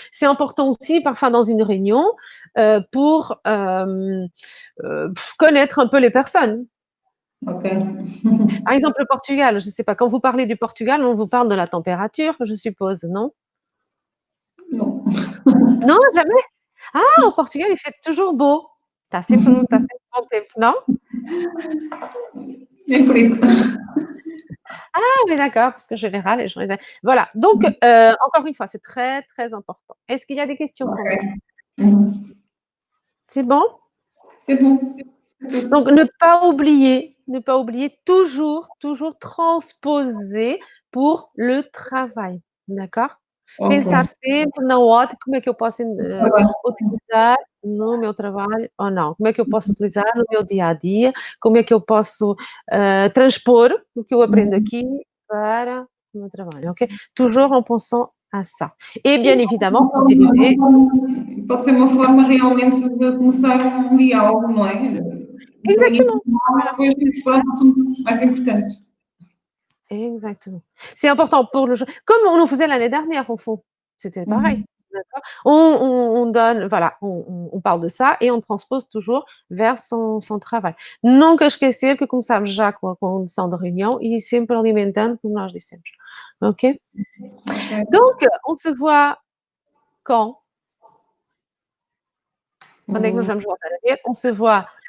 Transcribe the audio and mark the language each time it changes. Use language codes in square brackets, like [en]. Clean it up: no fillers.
[fr] C'est important aussi, parfois dans une réunion, pour connaître un peu les personnes. Ok. Par exemple, le Portugal, je ne sais pas, quand vous parlez du Portugal, on vous parle de la température, je suppose, non? Non. Non, jamais? Ah, au Portugal, il fait toujours beau. [pt] Está sempre bom tempo, non? É por isso. [fr] Ah, mais d'accord, parce que en général, les gens. Voilà. Donc, encore une fois, c'est très, très important. Est-ce qu'il y a des questions, Sandra? C'est bon? C'est bon. Donc, ne pas oublier toujours, toujours transposer pour le travail. D'accord? Ok. [pt] Pensar sempre na ótica, como é que eu posso Tá bem. utilizar no meu trabalho ou não? Como é que eu posso utilizar no meu dia a dia? Como é que eu posso transpor o que eu aprendo aqui para o meu trabalho? Ok? [fr] Toujours en pensant à ça. Et bien évidemment, utiliser. [pt] Pode ser uma forma realmente de começar um diálogo, não é? Para [fr] Exactement. [pt] iniciar, [fr] Voilà. [pt] depois ir para os assuntos mais importantes. [fr] Exactement. C'est important pour le jeu. Comme on le faisait l'année dernière, au fond. C'était pareil. D'accord. On donne, voilà, on parle de ça et on transpose toujours vers son travail. [pt] Nunca esquecer que começamos já com a condução da reunião e sempre alimentando, como nós dissemos. OK? Ok. [fr] Donc, on se voit quand? [pt] Quando é que nós vamos voltar a ver? [fr] On se voit